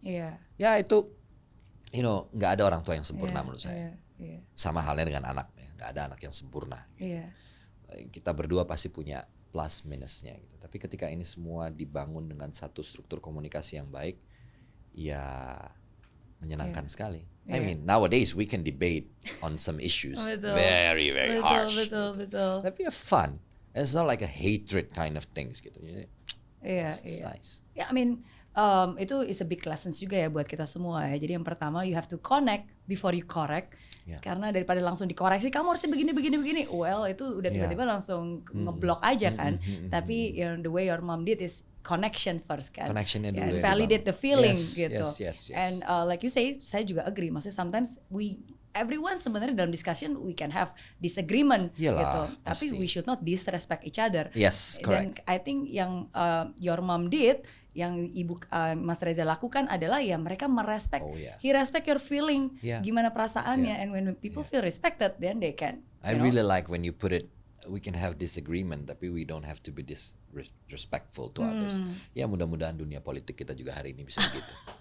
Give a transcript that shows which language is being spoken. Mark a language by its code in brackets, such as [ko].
[id] Ya itu, nggak ada orang tua yang sempurna menurut saya. Sama halnya dengan anak, ya, nggak ada anak yang sempurna. Gitu. Kita berdua pasti punya plus minusnya gitu. Tapi ketika ini semua dibangun dengan satu struktur komunikasi yang baik, ya menyenangkan sekali. [en] I mean, nowadays we can debate on some issues very harsh. [id] Betul. Tapi [en] fun. It's not like a hatred kind of things [id] gitu. [en] It's nice. I mean, [id] itu [en] is a big lessons [id] juga ya buat kita semua ya. Jadi yang pertama, [en] you have to connect before you correct. [id] Karena daripada langsung dikoreksi, kamu harusnya begini. Well, itu udah tiba-tiba langsung ngeblok aja kan. Tapi [en] the way your mom did is connection first [id] kan. Connectionnya dulu. [en] Validate the feeling [id] gitu. [en] Yes. And like you say, [id] saya juga [en] agree. [id] Maksudnya [en] sometimes everyone [id] sebenarnya dalam [en] discussion we can have disagreement [id] gitu. Tapi [en] we should not disrespect each other. Yes, correct. [id] Dan [en] I think [id] yang [en] your mom did, [id] yang Ibu Mas Reza lakukan adalah ya mereka merespect. [en] He respect your feeling, [id] gimana perasaannya, [en] and when people feel respected, then they can. I really like when you put it, we can have disagreement, [id] tapi [en] we don't have to be disrespectful to others. [id] Ya mudah-mudahan dunia politik kita juga hari ini bisa begitu.